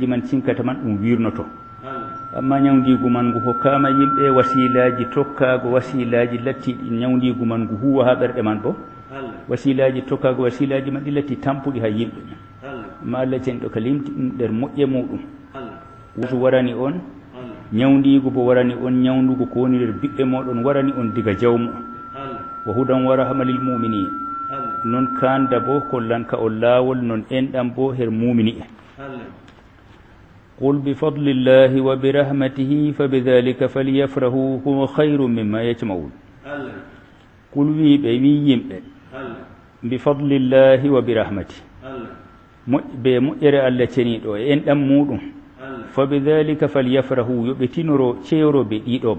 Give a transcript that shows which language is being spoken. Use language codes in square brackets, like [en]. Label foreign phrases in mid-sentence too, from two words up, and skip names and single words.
[ff] man cinkata man ɗum wirnoto amma ñawdigu man ngu hokkama yimɓe wasilaji tokkago wasilaji lattiɗi ñawdigu man ngu huwa ha ɓerɗe man bo wasilaji tokkago wasilaji man ɗi latti tampuɗi ha yimɓe amma Allah cenɗo ka limti ɗum nder moƴƴe muɗum wutu warani on ñawdigu bo warani on ñawdugo ko woni nder ɓiɓɓe moɗon warani on diga jawmu on [ar] وهدى ورحمة للمؤمنين [ff] non kanda bo kollanka o laawol non enɗam bo her mumini en [ar] قل بفضل الله وبرحمته فبذلك فليفرحوا هو خير مما يجمعون [ff] qul wiɓe wi yimɓe [ar] بفضل الله وبرحمة [ff] moƴɓe moƴƴere Allah ceniɗo e enɗam muɗum [ar] فبذلك فليفرحوا [ff] yoɓe tinoro cewroɓe ɗiɗoma